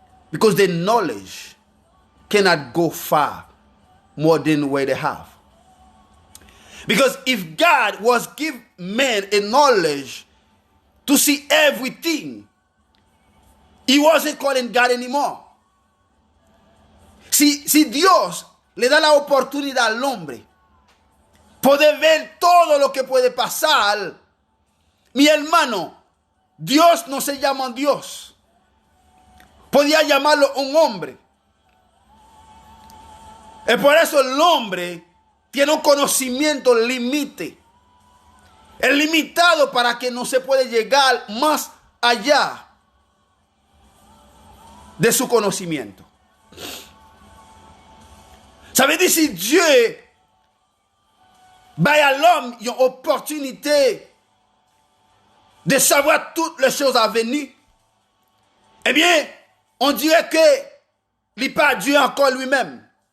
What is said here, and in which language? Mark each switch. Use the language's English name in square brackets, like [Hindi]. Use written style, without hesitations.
[English] Because the knowledge cannot go far more than where they have. Because if God was give man a knowledge to see everything, he wasn't calling God anymore. [Spanish] Si Dios le da la oportunidad al hombre poder ver todo lo que puede pasar, mi hermano, Dios no se llama Dios. Podía llamarlo un hombre. Y por eso el hombre tiene un conocimiento límite. Es limitado para que no se puede llegar más allá de su conocimiento. [French] Ça veut dire si Dieu baille à l'homme une opportunité de savoir toutes les choses à venir, eh bien, on dirait que il n'est pas Dieu encore lui-même.